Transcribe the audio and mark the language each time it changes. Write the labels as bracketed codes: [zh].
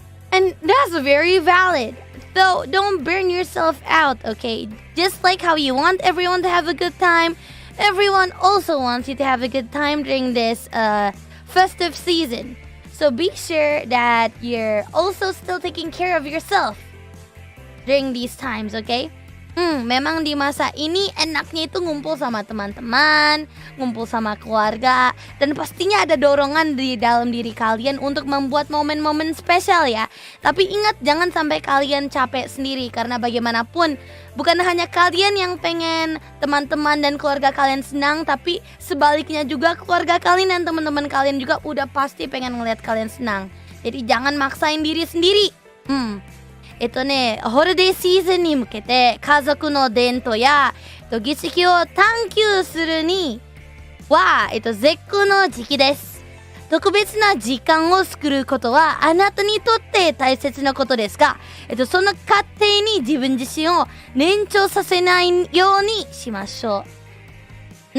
[en] And that's very valid. So don't burn yourself out, okay? Just like how you want everyone to have a good time, everyone also wants you to have a good time during this festive season. So be sure that you're also still taking care of yourself during these times, okay? [id] Memang di masa ini enaknya itu ngumpul sama teman-teman, ngumpul sama keluarga, dan pastinya ada dorongan di dalam diri kalian untuk membuat momen-momen spesial ya. Tapi ingat, jangan sampai kalian capek sendiri, karena bagaimanapun bukan hanya kalian yang pengen teman-teman dan keluarga kalian senang, tapi sebaliknya juga keluarga kalian dan teman-teman kalian juga udah pasti pengen ngeliat kalian senang. Jadi jangan maksain diri sendiri. [ja] ホリデーシーズンに向けて家族の伝統や儀式を探求するには絶好の時期です。特別な時間を作ることはあなたにとって大切なことですが、その過程に自分自身を燃長させないようにしましょう。